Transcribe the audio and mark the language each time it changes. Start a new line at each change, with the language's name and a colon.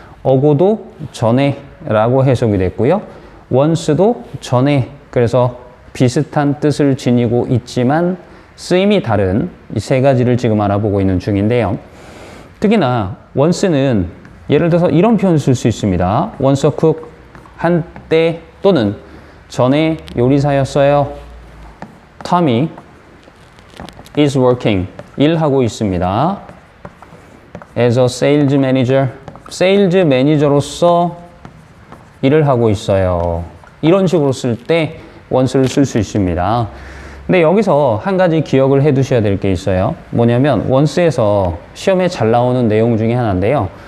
Korean: 어고도 전에 라고 해석이 됐고요. once도 전에, 그래서 비슷한 뜻을 지니고 있지만 쓰임이 다른 이 세 가지를 지금 알아보고 있는 중인데요. 특히나 once는 예를 들어서 이런 표현을 쓸 수 있습니다.
English: once a cook,
Korean: 한때 또는 전에 요리사였어요.
English: Tommy is working,
Korean: 일하고 있습니다.
English: as a sales manager,
Korean: 세일즈 매니저로서 일을 하고 있어요. 이런 식으로 쓸 때 once를 쓸 수 있습니다. 근데 여기서 한 가지 기억을 해 두셔야 될 게 있어요. 뭐냐면 once에서 시험에 잘 나오는 내용 중에 하나인데요.